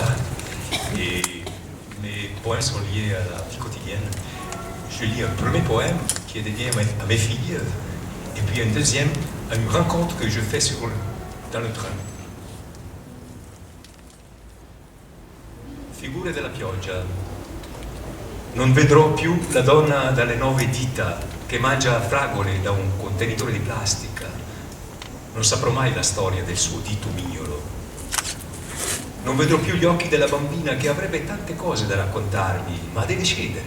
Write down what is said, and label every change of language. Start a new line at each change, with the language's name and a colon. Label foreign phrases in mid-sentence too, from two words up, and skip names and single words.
French: Et mes poèmes sont liés à la vie quotidienne. Je lis un premier poème qui est dédié à mes filles, et puis un deuxième à une rencontre que je fais dans le train.
Italian: Figure della pioggia. Non vedrò più la donna dalle 9 dita che mangia fragole da un contenitore di plastica. Non saprò mai la storia del suo dito mignolo. Non vedrò più gli occhi della bambina che avrebbe tante cose da raccontarmi, ma deve cedere.